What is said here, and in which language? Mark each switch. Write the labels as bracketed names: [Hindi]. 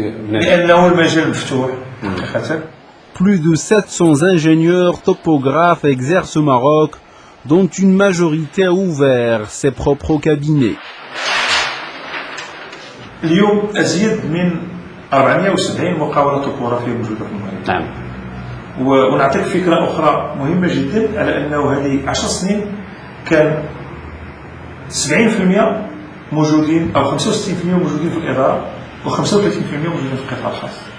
[Arabic] لانه المجال مفتوح حقيقه. [French] Plus de 700 ingénieurs topographes exercent au Maroc, dont une majorité a ouvert ses propres cabinets. [Arabic] اليوم ازيد من 470 مقاوله طبوغرافيه موجوده في المغرب. نعم. ونعطيك فكرة أخرى مهمة جدا على أنه هذه 10 سنين كان 70% موجودين أو 65% موجودين في الإدارة و35% موجودين في القطاع الخاص.